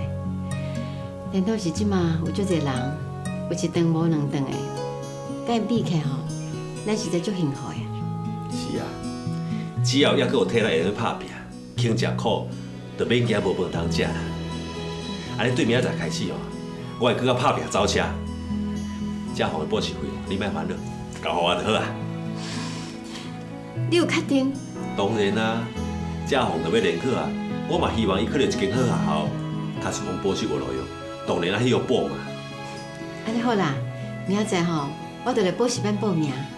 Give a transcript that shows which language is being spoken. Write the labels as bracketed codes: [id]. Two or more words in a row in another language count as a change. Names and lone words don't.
[nan] 颠倒是即马有足侪人，有一顿无两顿的。甲因比起吼，咱实在足幸福呀。是啊，只要抑佫有体力会去拍拼，肯食苦，就免惊无饭通食啦。安尼对明仔载开始哦， 我会更较拍拼走车。嘉宏的补习费，你莫烦恼，交互我就好啊。你有确定？当然啦，嘉宏就要联考啊，我嘛希望伊考到一间好学校，读书方补习有路用，当然啊，迄要补嘛。安尼好啦，明仔载吼，我就来补习班报名。